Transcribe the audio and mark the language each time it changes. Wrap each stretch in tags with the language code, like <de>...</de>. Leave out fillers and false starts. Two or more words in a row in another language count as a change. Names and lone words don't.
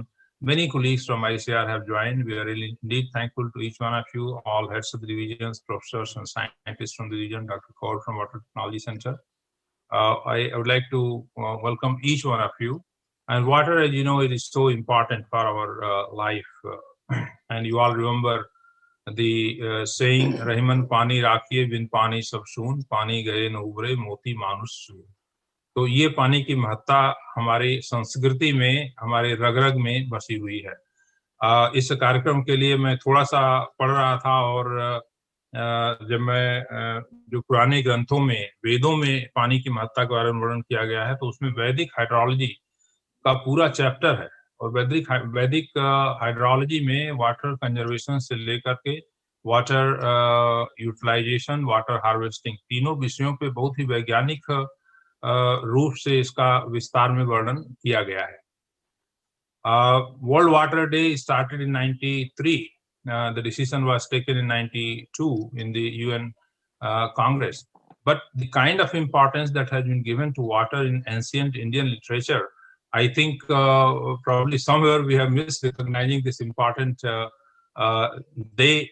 <en>Many colleagues from ICR have joined. We are really indeed thankful to each one of you, all heads of the divisions, professors and scientists from the division, Dr. Kaur from Water Technology Center. I would like to welcome each one of you. And water, as you know, it is so important for our life. And you all remember the saying,</en> <hi>रहिमन पानी राखिए बिन पानी सब सून, पानी गए न ऊबरे मोती मानुष सून. तो ये पानी की महत्ता हमारी संस्कृति में, हमारे रग-रग में बसी हुई है। इस कार्यक्रम के लिए मैं थोड़ा सा पढ़ रहा था और जब मैं जो पुराने ग्रंथों में, वेदों में पानी की महत्ता के बारे में वर्णन किया गया है, तो उसमें वैदिक हाइड्रोलॉजी का पूरा चैप्टर है। और वैदिक हाइड्रोलॉजी में</hi> <en>water conservation</en> <hi>से लेकर के</hi> <en>water utilization, water harvesting,</en> <hi>तीनों विषयों पे बहुत ही वैज्ञानिक रूप से इसका विस्तार में वर्णन किया गया है।</hi> <en>World Water Day started in 93. The decision was taken in 92 in the UN Congress. But the kind of importance that has been given to water in ancient Indian literature, I think probably somewhere we have missed recognizing this important day.</en>